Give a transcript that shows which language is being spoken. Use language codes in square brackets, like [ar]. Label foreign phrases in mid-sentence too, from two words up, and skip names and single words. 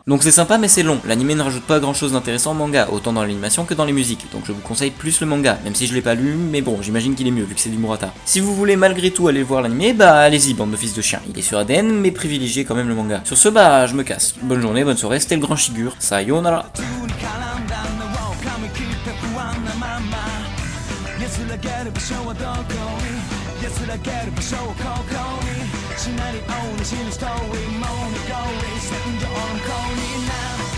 [fr] Donc c'est sympa mais c'est long, l'anime ne rajoute pas grand chose d'intéressant au manga, autant dans l'animation que dans les musiques, donc je vous conseille plus le manga, même si je l'ai pas lu, mais bon, j'imagine qu'il est mieux vu que c'est du Murata. Si vous voulez malgré tout aller voir l'anime, bah allez-y, bande de fils de chiens, il est sur ADN, mais privilégiez quand même le manga. Sur ce, bah je me casse. Bonne journée, bonne soirée, c'était le Grand Shigur, sayonara. [ja] 安らげる場所はどこに安らげる場所はここにシナリオに死ぬストーリーも濁り戦場の向こうに